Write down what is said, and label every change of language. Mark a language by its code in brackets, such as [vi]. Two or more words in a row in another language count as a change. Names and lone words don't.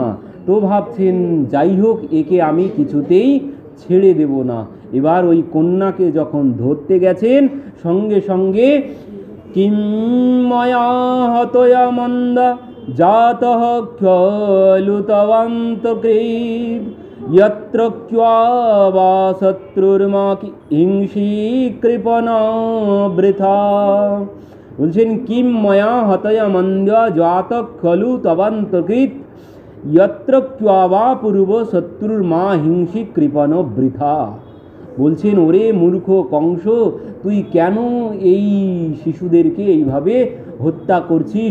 [bn] তো ভাবছেন যাই হোক, একে আমি কিছুতেই ছেড়ে দেব না। এবার ওই কন্যাকে যখন ধরতে গেছেন, সঙ্গে সঙ্গে [sa] কিম্ময়া হতয়া মন্দা জাতঃ খ্যলু তবান্তকৃৎ यत्र क्वा शत्रुर्मा হিংসি কৃপণ বৃথা। বলছেন কিম ময়া হতয়া মন্দা জাত খলু তবান্তকৃৎ यत्र क्वा পূর্ব শত্রুর মা হিংসি কৃপণ বৃথা। [bn] বলছেন ওরে মূর্খ কংস, তুই কেন এই শিশুদেরকে এইভাবে হত্যা করছিস?